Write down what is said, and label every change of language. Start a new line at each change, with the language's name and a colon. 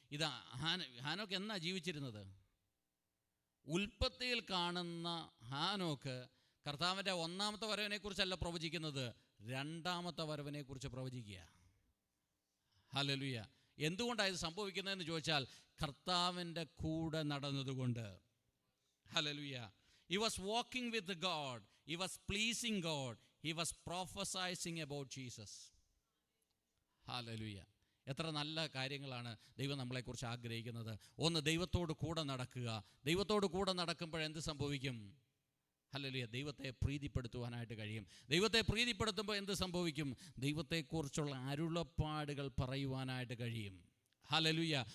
Malayalam: ഇത് ഹാനോക്ക് എന്നാ ജീവിച്ചിരുന്നത്? ഉൽപ്പത്തിയിൽ കാണുന്ന ഹാനോക്ക് കർത്താവിൻ്റെ 1-ാമത്തെ വരവിനെക്കുറിച്ചല്ല പ്രവചിക്കുന്നത്, 2-ാമത്തെ വരവിനെക്കുറിച്ച് പ്രവചിക്കുക. ഹല്ലേലൂയ. എന്തുകൊണ്ടാണ് ഇത് സംഭവിക്കുന്നതെന്ന് ചോദിച്ചാൽ കർത്താവിൻ്റെ കൂടെ നടന്നതുകൊണ്ട്.
English: Hallelujah. He was walking with God. He was pleasing God. He was prophesying about Jesus.
Malayalam: Hallelujah. എത്ര നല്ല കാര്യങ്ങളാണ് ദൈവം നമ്മളെക്കുറിച്ച് ആഗ്രഹിക്കുന്നത്. ഒന്ന്, ദൈവത്തോട് കൂടെ നടക്കുക. ദൈവത്തോട് കൂടെ നടക്കുമ്പോൾ എന്ത് സംഭവിക്കും? ഹല്ലേലൂയ, ദൈവത്തെ പ്രീതിപ്പെടുത്തുവാനായിട്ട് കഴിയും. ദൈവത്തെ പ്രീതിപ്പെടുത്തുമ്പോൾ എന്ത് സംഭവിക്കും? ദൈവത്തെക്കുറിച്ചുള്ള അരുളപ്പാടുകൾ പറയുവാനായിട്ട് കഴിയും. ഹല്ലേലൂയ.